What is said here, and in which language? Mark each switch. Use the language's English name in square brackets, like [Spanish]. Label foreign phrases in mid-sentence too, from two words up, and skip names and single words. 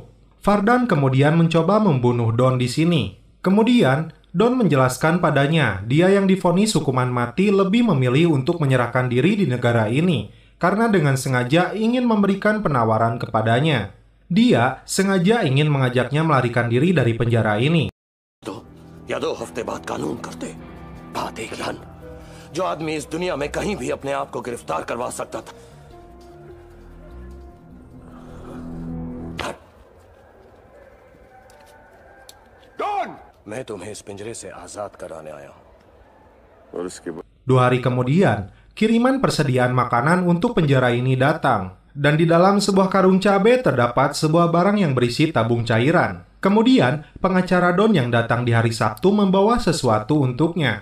[Indonesian] Fardan kemudian mencoba membunuh Don di sini. Kemudian, Don menjelaskan padanya, dia yang divonis hukuman mati lebih memilih untuk menyerahkan diri di negara ini karena dengan sengaja ingin memberikan penawaran kepadanya. Dia sengaja ingin mengajaknya melarikan diri dari penjara ini. [Hindi] या 2 हफ्ते बाद कानून करते. बात एक ही. जो आदमी इस दुनिया में कहीं भी अपने आप को गिरफ्तार करवा सकता था. मैं तुम्हें इस पिंजरे से आजाद कराने आया हूं। और उसके बाद [Indonesian] 2 hari kemudian, kiriman persediaan makanan untuk penjara ini datang. Dan di dalam sebuah karung cabai terdapat sebuah barang yang berisi tabung cairan. Kemudian, pengacara Don yang datang di hari Sabtu membawa sesuatu untuknya.